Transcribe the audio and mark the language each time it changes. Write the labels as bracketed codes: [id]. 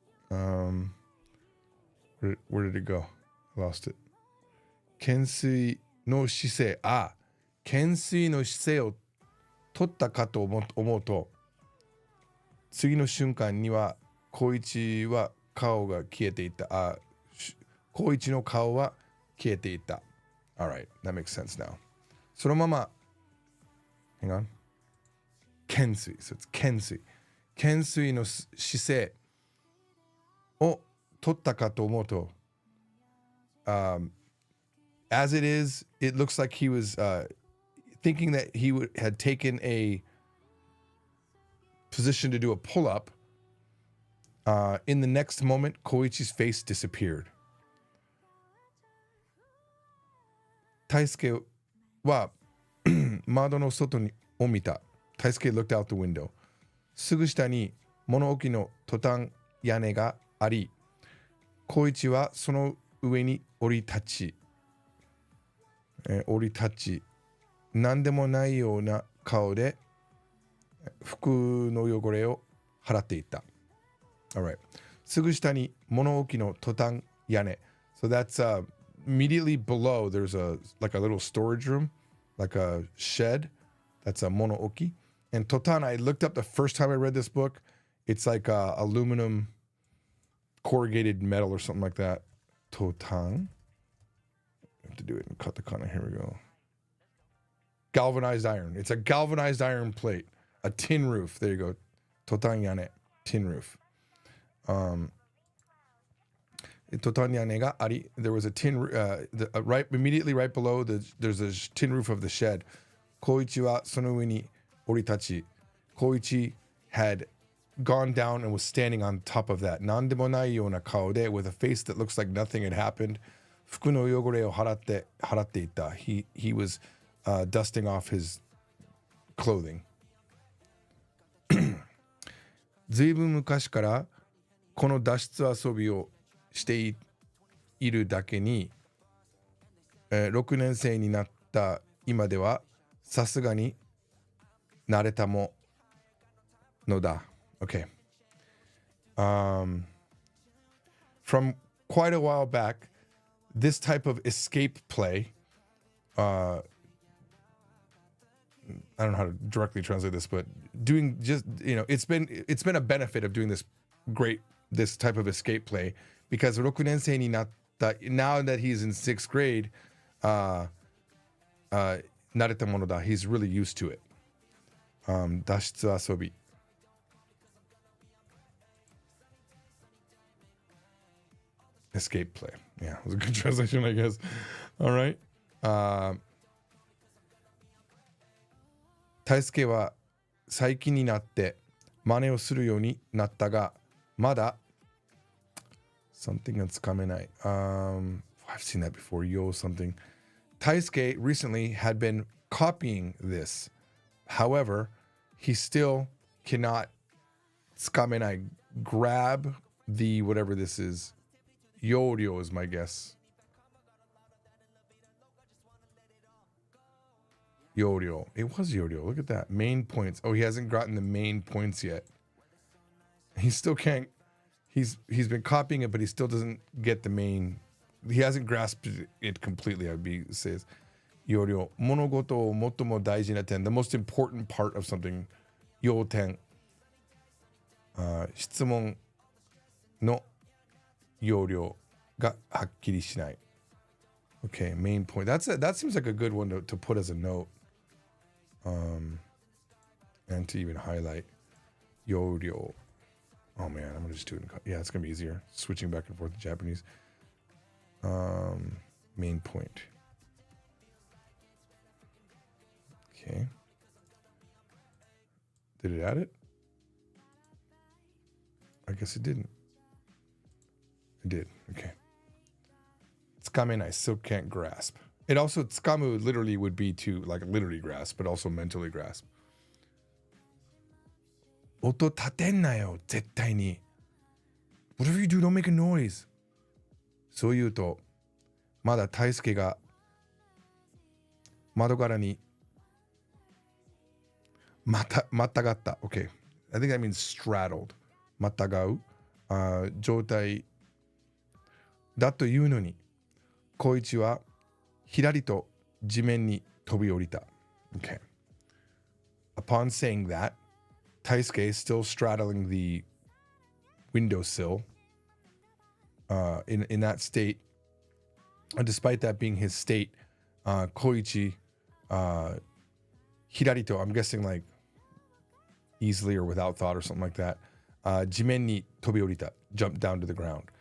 [en] Where did it go? I lost it. [ja] Kensui no shisei. Ah, kensui no shisei o totta ka to omou to, 次の瞬間には光一は顔が消えていた。あ、光一の顔は消えていた。 [en] All right, that makes sense now. [ja] そのまま [en] Hang on. Kensui. So it's kensui. [ja] Kensui no shisei o totta ka to omou to. [en] As it is, it looks like he was thinking that he had taken a position to do a pull-up. In the next moment, Koichi's face disappeared. [ja] Taisuke wa窓の外を見た。 [en] Taisuke looked out the window. [ja] すぐ下に物置のトタン屋根があり、光一はその上に降り立ち、何でもないような顔で服の汚れを払っていた。 [en] Alright. すぐ下に物置のトタン屋根。 So that's immediately below there's like a little storage room, like a shed. That's a monooki. And totan, I looked up the first time I read this book. It's like aluminum corrugated metal or something like that. Totan. I have to do it in katakana. Here we go. Galvanized iron. It's a galvanized iron plate. A tin roof. There you go. Totan yane. Tin roof. [ja] Totan yane ga ari. [en] There was a tin right immediately right below there's a tin roof of the shed. [ja] Koichi wa sono ue ni oritachi. [en] Koichi had gone down and was standing on top of that. [ja] Nandemo nai yona kao de, [en] with a face that looks like nothing had happened. [ja] Fuku no yogore o haratte ita. [en] He was dusting off his clothing. [ja] ずいぶん昔からこの脱出遊びをしているだけに、6年生になった今ではさすがに慣れたものだ。 [en] Okay. From quite a while back, this type of escape play, I don't know how to directly translate this, but doing just, it's been a benefit of doing this type of escape play, because [ja] 6年生になった [en] now that he's in 6th grade, [ja] 慣れたものだ. [en] He's really used to it. 脱出遊び. Escape play. Yeah, it was a good translation, I guess. All right. 大輔は最近になって真似をするようになったが、まだ Something that's coming. I've seen that before. Yo, something. Taisuke recently had been copying this. However, he still cannot skamenai, grab the whatever this is. Yoryo is my guess. Yoryo. It was Yoryo. Look at that. Main points. Oh, he hasn't gotten the main points yet. He still can't. He's been copying it, but he still doesn't get the main. He hasn't grasped it completely. I'd be says. Yoryo. [ja] Monogoto o motomo daiji na ten. [en] The most important part of something. Yoten. [ja] 質問の要領がはっきりしない。 [en] Okay, main point. That seems like a good one to put as a note. And to even highlight. 要領. Oh man, I'm gonna just do it. Yeah, it's gonna be easier. Switching back and forth to Japanese. Main point. Okay. Did it add it? I guess it didn't. It did. Okay. Tsukame, I still can't grasp. It also, tsukamu literally would be to like literally grasp, but also mentally grasp. [ja] Oto taten na yo, zettai ni. [en] Whatever you do, don't make a noise. [ja] そう言うと、まだ大輔が窓柄にまたがった。 [en] Okay. I think that means straddled. [ja] またがう、状態だというのに、光一はひらりと地面に飛び降りた。 [en] Okay. Upon saying that, Taisuke is still straddling the windowsill in that state. Despite that being his state, Koichi, hirarito, I'm guessing like easily or without thought or something like that, [ja] jimen ni tobiorita, [en] jumped down to the ground.